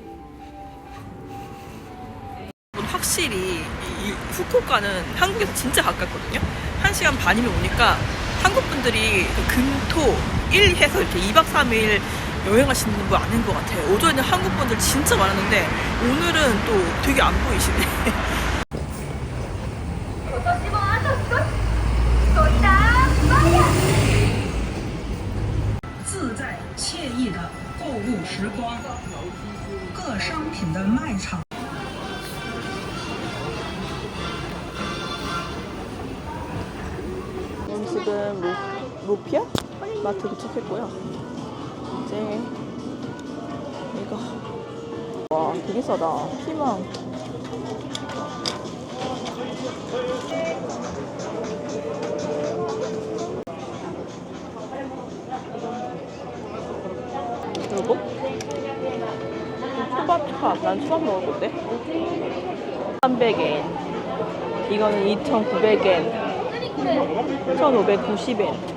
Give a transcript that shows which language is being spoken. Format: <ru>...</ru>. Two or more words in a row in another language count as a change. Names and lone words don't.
<ko>확실히 이 후쿠오카는 한국에서 진짜 가깝거든요. 1시간 반이면 오니까 한국 분들이 금토 일 해서 이렇게 2박 3일 여행하시는 거 아닌 것 같아요. 오전에는 한국 분들 진짜 많았는데 오늘은 또 되게 안 보이시네.</ko> <zh>自在惬意的购物时光，各商品的卖场。</zh> <ko>지금 로피아 마트 도착했고요. 이제 이거 와 되게 싸다. 피망 그리고 초밥 난 초밥 먹을 건데 300엔 이거는 2,900엔 1,590엔.</ko>